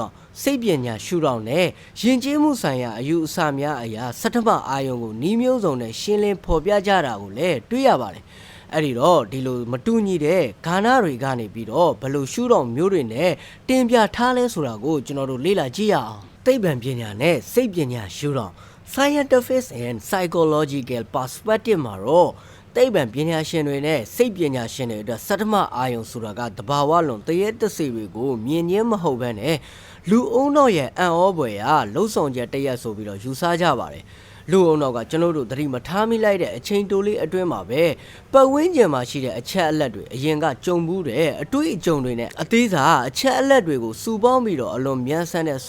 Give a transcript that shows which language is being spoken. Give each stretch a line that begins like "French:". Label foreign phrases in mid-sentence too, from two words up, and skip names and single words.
Burmese: တော့စိတ်ပညာရှုတော့နဲ့ယဉ်ကျေးမှုဆိုင်ရာအယူအဆများအရာစတ္တမအာယုံကိုနှီးမျိုးစုံနဲ့ရှင်းလင်းဖော်ပြကြတာကိုလည်းတွေ့ရပါတယ်အဲ့ဒီတော့ဒီလိုမတူညီတဲ့ဂါဏတွေကနေပြီးတော့ဘယ်လိုရှုတော့မျိုးတွေနဲ့တင်ပြထားလဲဆိုတာကိုကျွန်တော်တို့လေ့လာကြည့်ရအောင်သိပ္ပံပညာနဲ့စိတ်ပညာရှုတော့
English: scientific and psychological perspective
Burmese: မှာတော့သိပ္ပံပညာရှင်တွေ နဲ့စိတ်ပညာရှင်တွေအတွက်စတ္တမအာယုံဆိုတာကတဘာဝလုံးတရေတစေတွေကိုမြင်ရင်းမဟုတ်ဘဲနဲ့လူအုံတော့ရဲ့အံ့ဩဖွယ်ရာလှုပ်ဆောင်ချက်တရက်ဆိုပြီးတော့ယူဆကြပါတယ်လူအုံတော့ကကျွန်တော်တို့သတိမထားမိလိုက်တဲ့အချိန်တိုလေးအတွင်းမှာပဲပတ်ဝန်းကျင်မှာရှိတဲ့အချက်အလက်တွေအရင်ကကြုံဘူးတဲ့အတွေ့အကြုံတွေနဲ့အသေးစားအချက်အလက်တွေကိုစုပေါင်းပြီးတော့အလွန်မြန်ဆန်တဲ့